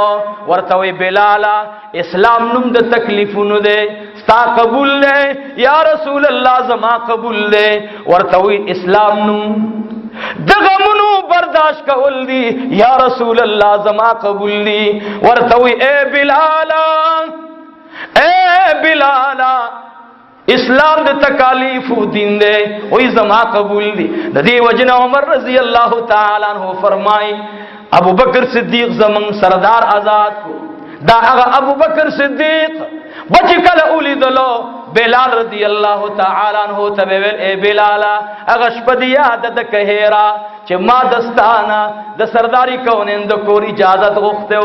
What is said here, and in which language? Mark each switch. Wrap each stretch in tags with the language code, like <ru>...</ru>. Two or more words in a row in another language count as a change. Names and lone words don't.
<ps>ورته وی بلال اسلام نوم د تکلیفونو دی، ستا قبول دی</ps> <ar>یا رسول الله</ar> <ps>زما قبول دی. ورته وی اسلام نوم دغمونو برداشت کول دی</ps> <ar>یا رسول الله</ar> <ps>زما قبول دی. ورته وی اے بلال، اے بلال اسلام د تکالیف دین دے، وی زما قبول دی. د دې وجنه عمر</ps> <ar>رضی الله تعالی عنہ</ar> <ps>فرمای ابو بکر صدیق زمن سردار آزاد کو. دا هغه ابو بکر صدیق بچ کله اولیدلو بلال</ps> <ar>رضی الله تعالی عنہ</ar> <ps>ته ویل اے بلال هغه شپه دی یاد د کهرا چې ما دستانه د سرداری کونین د کور اجازه غوښتو.</ps>